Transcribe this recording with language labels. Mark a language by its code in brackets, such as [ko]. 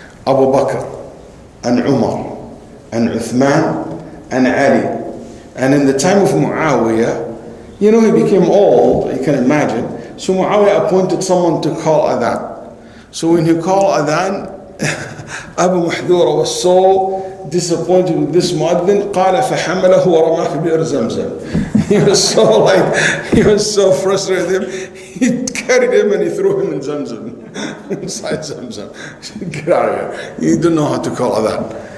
[en] Abu Bakr and Umar and Uthman and Ali. And in the time of Muawiyah, he became old, you can imagine. So Muawiyah appointed someone to call adhan. So when he called adhan, Abu Mahdura was so disappointed with this muaddin. [ar] قال فحمله ورماه في بئر زمزم. [en] He was so frustrated with him. He carried him and he threw him in Zamzam, inside Zamzam. Get out of here. You don't know how to call adhan.